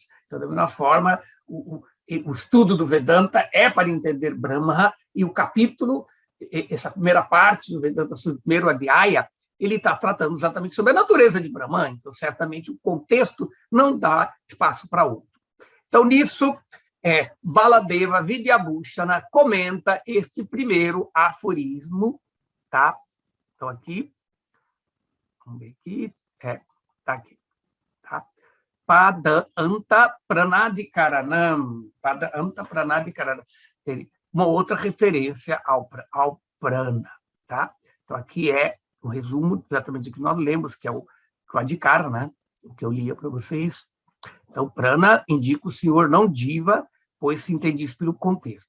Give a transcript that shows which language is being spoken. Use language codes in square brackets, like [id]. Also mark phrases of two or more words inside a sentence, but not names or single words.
[pt] Então, da mesma forma, o estudo do Vedanta é para entender Brahma, e o capítulo, essa primeira parte do Vedanta, o primeiro Adhyaya, ele está tratando exatamente sobre a natureza de Brahman, então, certamente, o contexto não dá espaço para outro. Então, nisso, Baladeva Vidyabhushana comenta este primeiro aforismo, tá? Então, aqui, vamos ver aqui, tá aqui, tá? [sa] Pada anta pranadikaranam, pada anta pranadikaranam, [pt] uma outra referência ao prana, tá? Então, aqui é um resumo exatamente do que nós lemos, que é o Adhikara, né? O que eu lia para vocês. Então, prana indica o senhor não diva, pois se entende isso pelo contexto.